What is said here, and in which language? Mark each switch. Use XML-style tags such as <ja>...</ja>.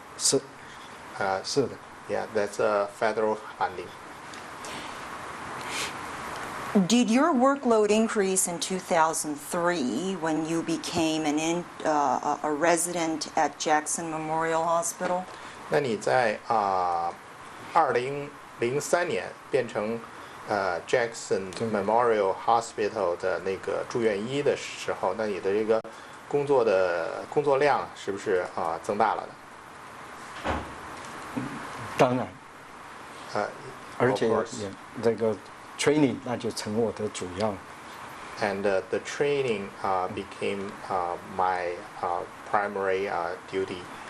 <zh>是的。</zh> <en>Yeah, that's federal funding. Did your workload increase in 2003 when you became a resident at Jackson Memorial Hospital?</en> <zh>那你在2003年变成Jackson Memorial Hospital 的那个住院医的时候，那你的这个工作量是不是增大了呢？当然，而且</zh> <en>of course.</en> <zh>也这个 training 那就成我的主要。</zh> <en>And the training became my primary duty.</en>